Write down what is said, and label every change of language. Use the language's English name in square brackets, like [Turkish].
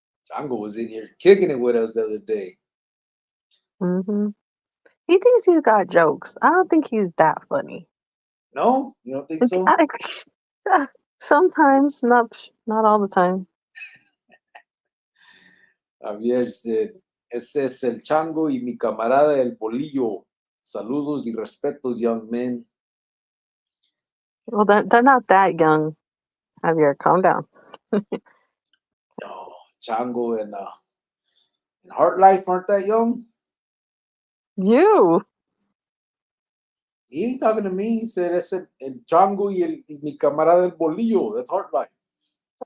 [English] Chango was in here kicking it with us the other day. Mm-hmm. He thinks he's got jokes. I don't think he's that funny. No? You don't think Like, so? sometimes, not all the time. [Spanish] Javier said, "Ese es el Chango y mi camarada el Bolillo. Saludos y respetos, [English] young men." Well, they're not that young. Javier, calm down. Oh, Chango and Heart Life aren't that young. You. He ain't talking to me. He said, [Spanish] "Ese el Chango y mi camarada el Bolillo." [English] That's Heart Life. See,